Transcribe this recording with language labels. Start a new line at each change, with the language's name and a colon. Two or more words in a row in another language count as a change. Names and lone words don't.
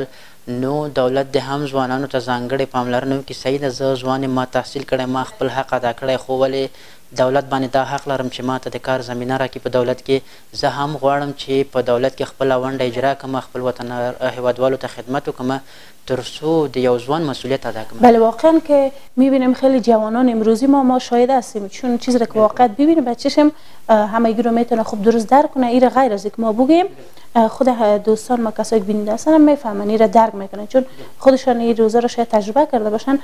Pashto: نو دولت د هم ځوانانو ته ځانګړې پاملرنه وکړي. صحیح ده، زه ځوان یم، ما تحصیل کړی، ما خپل حق ادا کړی، خو ولې دولت باندې دا حق لرم چې ما ته د کار زمینه راکړي په دولت کې. زه هم غواړم چې په دولت کې خپله ونډه اجرا کړم، خپل وطن هیوادوالو ته خدمت وکړم تر څو د یو ځوان مسئولیت ادا کړم.
Persian: بله، واقعا که میبینیم خیلی جوانان امروزی ما شاهد هستیم، چون چیزی که واقعا ببینیم به چشم همگی رو میتونه خوب درست درک کنه. این غیر از اینکه ما بگیم، خود دوستان ما کسایی که بیننده هستن هم میفهمن، این را درک میکنن، چون خودشان این روزا رو شاید تجربه کرده باشن.